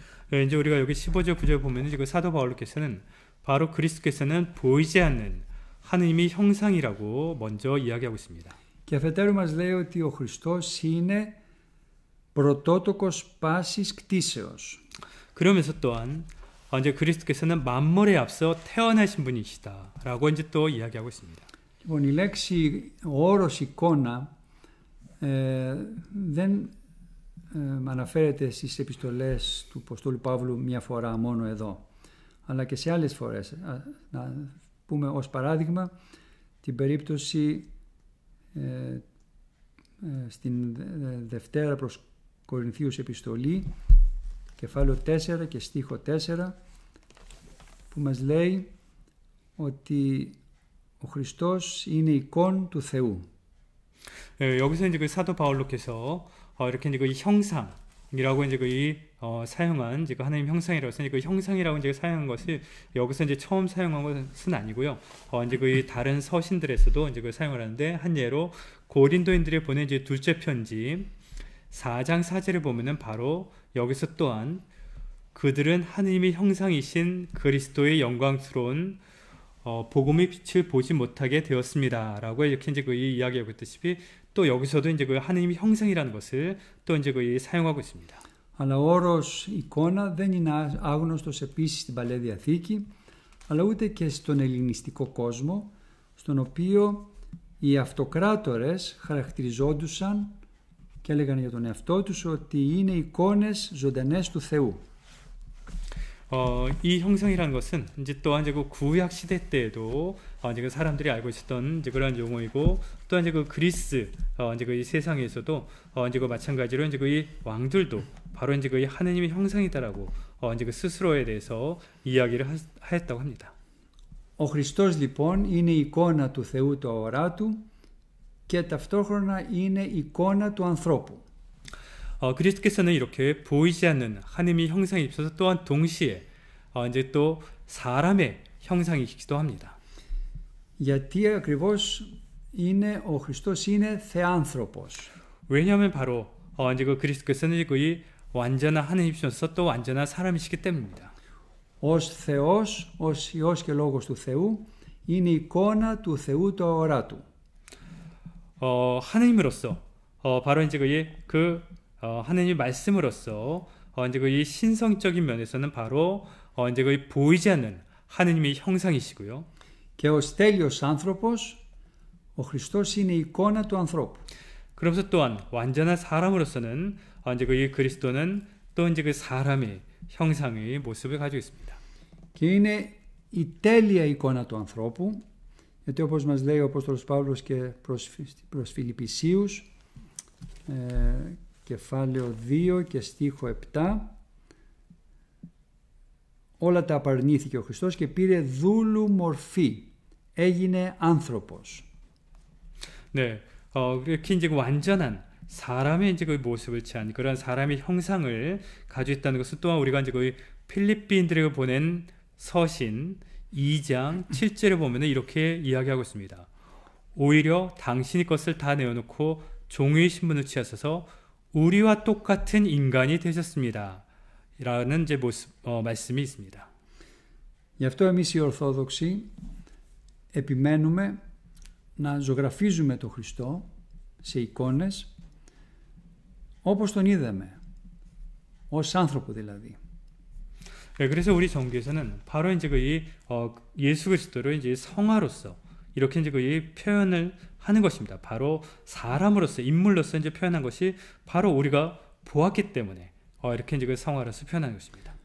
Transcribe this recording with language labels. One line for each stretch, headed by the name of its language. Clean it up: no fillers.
Korean: 네, 이제 우리가 여기 15절 9절 보면은 지금 사도 바울께서는 바로 그리스도께서는 보이지 않는 하느님의 형상이라고 먼저 이야기하고 있습니다.
Greek: Και αφετέρου μας λέει ότι ο Χριστός είναι πρωτότοκος πάσης κτίσεως.
Korean: 그러면서 또한 이제 그리스도께서는 만물에 앞서 태어나신 분이시다라고 이제 또 이야기하고 있습니다.
Greek: Λοιπόν, η λέξη, ο όρος εικόνα δεν αναφέρεται στις επιστολές του Αποστόλου Παύλου μια φορά μόνο εδώ, αλλά και σε άλλες φορές. Να πούμε ως παράδειγμα την περίπτωση στην Δευτέρα προς Κορινθίους επιστολή, κεφάλαιο 4 και στίχο 4, που μας λέει ότι ο Χριστός είναι εικόν του Θεού.
Korean: 여기서 이제 그 사도 바울로께서 이렇게 이제 그 형상이라고 이제 그 사용한 이제 그 하나님 형상이라고 해서 이제 그 형상이라고 이제 사용한 것이 여기서 이제 처음 사용한 것은 아니고요. 이제 그 다른 서신들에서도 이제 그 사용을 하는데 한 예로 고린도인들에 보낸 이제 둘째 편지 4장 4절을 보면은 바로 여기서 또한 그들은 하느님의 형상이신 그리스도의 영광스러운 복음의 빛을 보지 못하게 되었습니다라고 이렇게 이제 그 이야기하고 있듯이 또 여기서도 이제 그 하느님의 형상이라는 것을 또 이제 그 사용하고 있습니다.
Greek: Αλλά ο όρος εικόνα δεν είναι άγνωστος επίσης στην Παλαιά Διαθήκη, αλλά ούτε και στον ελληνιστικό κόσμο, στον οποίο οι αυτοκράτορες χαρακτηριζόντουσαν και έλεγαν για τον εαυτό τους ότι είναι εικόνες ζωντανές του Θεού.
Korean: 이 형상이라는 것은 이제 또한 이제 그 구약 시대 때에도 이제 그 사람들이 알고 있었던 이제 그런 용어이고, 또한 이제 그 그리스 이제 그 이 세상에서도 이제 그 마찬가지로 이제 그 이 왕들도 바로 이제 그 이 하느님의 형상이다라고 이제 그 스스로에 대해서 이야기를 하였다고 합니다.
Greek: Ο Χριστός λοιπόν είναι η εικόνα του Θεού του αοράτου και ταυτόχρονα είναι η εικόνα του ανθρώπου.
Korean: 그리스도께서는 이렇게 보이지 않는 하느님의 형상이 있어서 또한 동시에 이제 또 사람의 형상이시기도 합니다.
Greek: Γιατί ακριβώς ο Χριστός είναι θεάνθρωπος.
Korean: 왜냐하면 바로 이제 그 그리스도께서는 거의 완전한 하느님이셔서 또 완전한 사람이시기 때문입니다.
Greek: Ως Θεός, ως Υιός και Λόγος του Θεού, είναι η εικόνα του Θεού του αοράτου.
Korean: 하느님으로서 바로 이제 그 하느님 말씀으로서 이제 그 이 신성적인 면에서는 바로 이제 그 보이지 않는 하느님의 형상이시고요.
Greek: Και ως τέλειος άνθρωπος, ο Χριστός είναι η εικόνα του ανθρώπου.
Korean: 그러면서 또한 완전한 사람으로서는 이제 그 이 그리스도는 또 이제 그 사람의 형상의 모습을 가지고 있습니다.
Greek: Και είναι η τέλεια εικόνα του ανθρώπου, γιατί όπως μας λέει ο Απόστολος Παύλος και προς Φιλιππισίους, κεφάλαιο 2 και στίχο 7, όλα τα απαρνήθηκε ο Χριστός και πήρε δούλου μορφή, έγινε άνθρωπος.
Korean: 네, 이렇게 이제 완전한 사람의 이제 그 모습을 취한 그런 사람의 형상을 가지고 있다는 것은 또한 우리가 이제 거의 필리핀들에게 보낸 서신 2장 7절에 보면 이렇게 이야기하고 있습니다. 오히려 당신의 것을 다 내어놓고 종의 신분을 취하셔서 우리와 똑같은 인간이 되셨습니다. 라는 이제 말씀이 있습니다.
Greek: Γι' αυτό εμείς οι Ορθόδοξοι επιμένουμε να ζωγραφίζουμε τον Χριστό σε εικόνες όπως τον είδαμε, ως άνθρωπο δηλαδή.
Korean: 네, 그래서 우리 종교에서는 바로 이제 그 예수 그리스도를 이제 성화로서 이렇게 이제 그 표현을 하는 것입니다. 바로 사람으로서 인물로서 이제 표현한 것이 바로 우리가 보았기 때문에 이렇게 이제 그 성화로서 표현하는 것입니다.